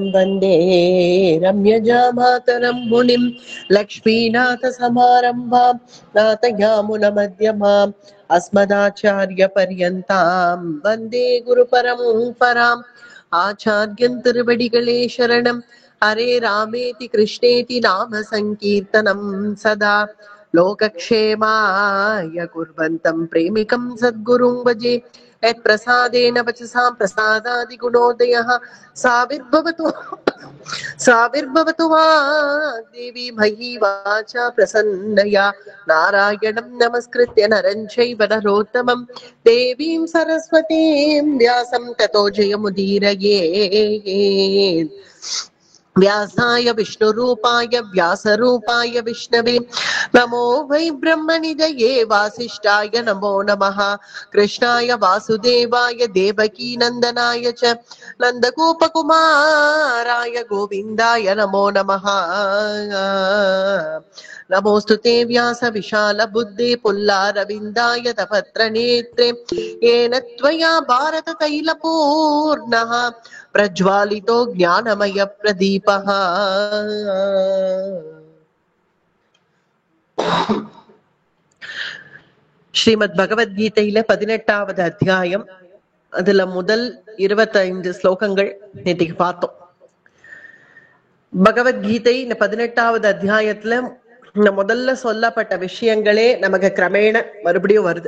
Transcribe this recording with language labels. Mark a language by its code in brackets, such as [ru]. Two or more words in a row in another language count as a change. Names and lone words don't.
[sa] वन्दे रम्यजामातरं मुनिं लक्ष्मीनाथसमारम्भां नाथयामुनमध्यमाम् अस्मदाचार्यपर्यन्तां वन्दे गुरुपरम्पराम् [ta] ஆச்சார்யன் திருவடிகளே சரணம். [sa] हरे रामेति कृष्णेति नाम सङ्कीर्तनम् सदा लोकक्षेमाय कुर्वन्तम् प्रेमिकम् सद्गुरुम् भजे. यत् प्रसादेन वच्चसाम् प्रसादादि गुणोदयः साविर्भवतु वाग्देवी मयि वाचा प्रसन्नया. नारायणं नमस्कृत्य नरं चैव नरोत्तमम् देवीं सरस्वतीं व्यासं ततो जयमुदीरयेत्. व्यासाय विष्णुरूपाय व्यासरूपाय विष्णवे नमो वै ब्रह्मनिधये वासिष्ठाय नमो नमः. कृष्णाय वासुदेवाय देवकी नन्दनाय च नन्दगोपकुमाराय गोविन्दाय नमो नमः. नमोस्तुते व्यास विशाल बुद्धे पुल्लारविन्दाय तपत्र नेत्रे येन त्वया भारत तैलपूर्णः प्रज्वालितो ज्ञानमय प्रदीपः. [ta] ஸ்ரீமத் பகவத்கீதையில 18வது அத்தியாயம். அதுல முதல் 25 ஸ்லோகங்கள் நேற்றுக்கு பார்த்தோம். பகவத்கீதை இந்த 18வது அத்தியாயத்துல இந்த முதல்ல சொல்லப்பட்ட விஷயங்களே நமக்கு கிரமேண மறுபடியும் வருது.